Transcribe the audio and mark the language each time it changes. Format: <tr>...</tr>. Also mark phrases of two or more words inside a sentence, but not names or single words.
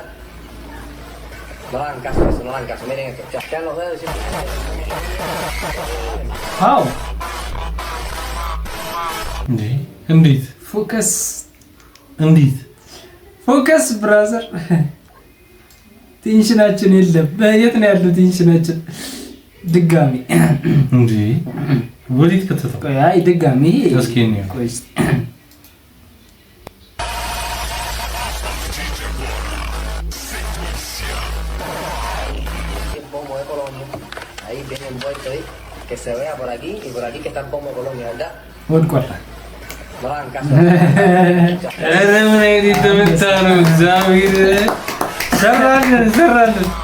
<es>No hagan caso a eso, no hagan caso, miren esto, chasquean los dedos y siempre...</es> <en>How?</en> <am>እንዴት ፎከስ እንዴት</am> <en>focus brother</en> <am>ቴንሽናችን የለም። የት ነው ያለው ቴንሽናችን? ድጋሚ እንዴ ወዲት ከተተው አይ ድጋሚ እስኪ ነው ቆይስ</am> <es>Ahí viene el puesto ahí, que se vea por aquí y por aquí que está el pomo Colonia, ¿verdad?</es> <am>ወድቋል።</am> <es>No hagan caso.</es> <am>ኧረ ምን አይነት ተመታነው እግዚአብሔር ሰራልን</am>